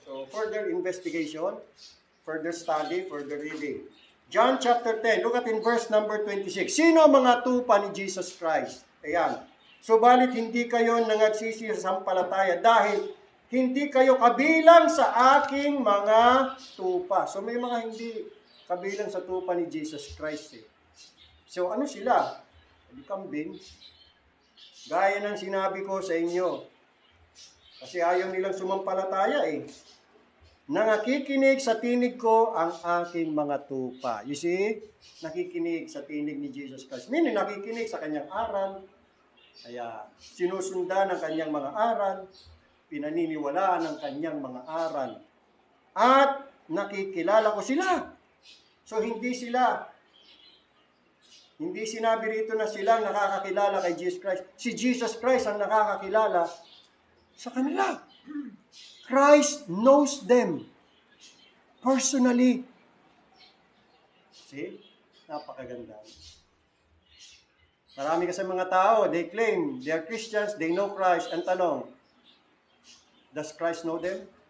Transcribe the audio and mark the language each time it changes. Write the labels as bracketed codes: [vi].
[en] So further investigation, further study, further reading. John chapter 10, look at in verse number 26. [tl] Sino mga tupa ni Jesus Christ? Ayan. Subalit hindi kayo nangagsisi sa sampalataya dahil hindi kayo kabilang sa aking mga tupa. So may mga hindi kabilang sa tupa ni Jesus Christ eh. So ano sila? Hindi kambing. Gaya ng sinabi ko sa inyo. Kasi ayaw nilang sumampalataya eh. Nangakikinig sa tinig ko ang aking mga tupa. [en] You see? [tl] Nakikinig sa tinig ni Jesus Christ. Meaning nakikinig sa kanyang aral. Kaya sinusundan ang kanyang mga aral. Pinaniniwalaan ang kanyang mga aral. At nakikilala ko sila. So hindi sinabi rito na silang nakakakilala kay Jesus Christ. Si Jesus Christ ang nakakakilala sa kanila. [en] Christ knows them personally. See? [tl] Napakaganda. Marami kasi mga tao, [en] they claim they are Christians, they know Christ. [tl] Ang tanong, [en] does Christ know them?